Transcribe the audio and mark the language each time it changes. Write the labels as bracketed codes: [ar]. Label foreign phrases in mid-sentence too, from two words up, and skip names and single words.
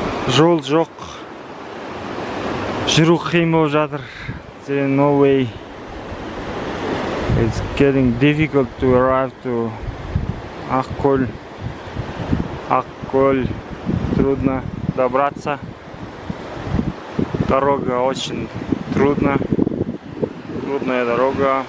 [kk] Жол жоқ. Жүру қиын болып жатыр. [en] No way. It's getting difficult to arrive to Ақкөл. Ақкөл. [ru] Трудно добраться. Дорога очень трудная дорога.